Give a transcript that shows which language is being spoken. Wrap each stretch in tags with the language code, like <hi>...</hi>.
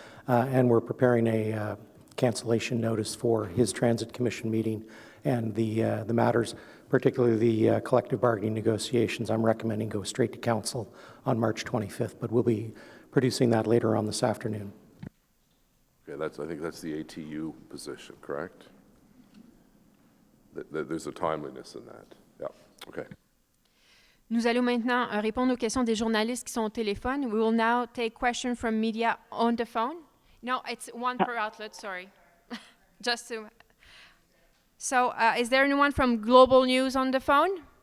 <en>And we're preparing a cancellation notice for his Transit Commission meeting and the matters, particularly the collective bargaining negotiations. I'm recommending go straight to Council on March 25th, but we'll be producing that later on this afternoon. Okay, I think that's the ATU position, correct? There's a timeliness in that. Yeah, okay.</en> <fr>Nous allons maintenant répondre aux questions des journalistes qui sont au téléphone.</fr> <en>We will now take questions from media on the phone. No, it's one per outlet, sorry. Just to... So, is there anyone from Global News on the phone?</en>